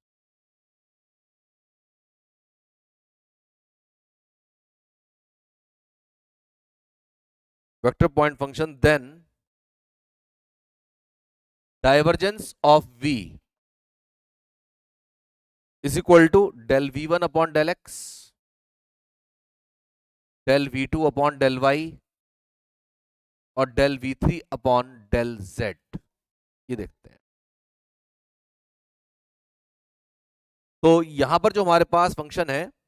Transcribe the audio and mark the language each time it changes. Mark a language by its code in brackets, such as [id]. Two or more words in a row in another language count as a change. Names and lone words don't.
[en] vector point function, then divergence of v is equal to del v1 upon del x del v2 upon del y और del v3 upon del z। [hi] ये देखते हैं, तो यहां पर जो हमारे पास फंक्शन है,